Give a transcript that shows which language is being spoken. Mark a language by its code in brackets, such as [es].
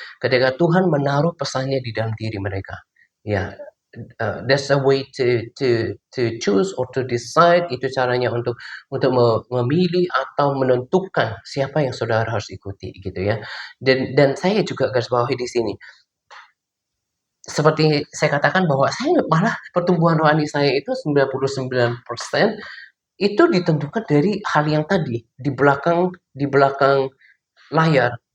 [id] Ketika Tuhan menaruh pesannya di dalam diri mereka. [en] Ya, that's a way to choose or to decide. [id] Itu caranya untuk memilih atau menentukan siapa yang saudara harus ikuti gitu ya. Dan saya juga garis bawahi di sini. Seperti saya katakan bahwa saya malah pertumbuhan rohani saya itu 99% itu ditentukan dari hal yang tadi di belakang layar.